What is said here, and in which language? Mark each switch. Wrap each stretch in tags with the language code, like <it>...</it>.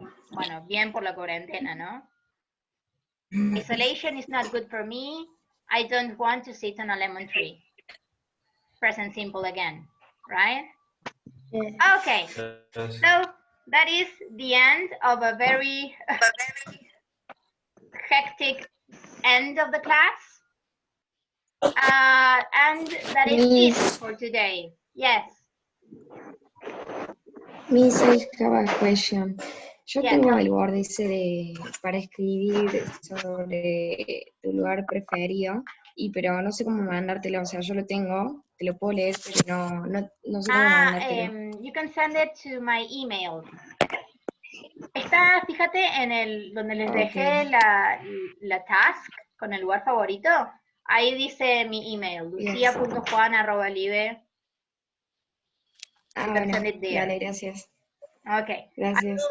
<es>Bueno, bien por la cuarentena, ¿no?</es> <en>Isolation is not good for me. I don't want to sit on a lemon tree. Present simple again, right? Okay, so that is the end of a very hectic end of the class. And that is it for today. Yes. Miss, I have a question. Yo Yeah,</en> <es>tengo</es> <en>no.</en> <es>el lugar de para escribir sobre tu lugar preferido, pero no sé cómo mandártelo. O sea, yo lo tengo, te lo puedo leer, pero no sé cómo mandártelo.</es> <en>You can send it to my email.</en> <es>Está, fíjate, en el donde les dejé la task con el lugar favorito. Ahí dice mi email,</es> <en>lucia.juan@live. You can send it there.</en> <es>Dale, gracias.</es> <en>Okay.</en> <es>Gracias.</es>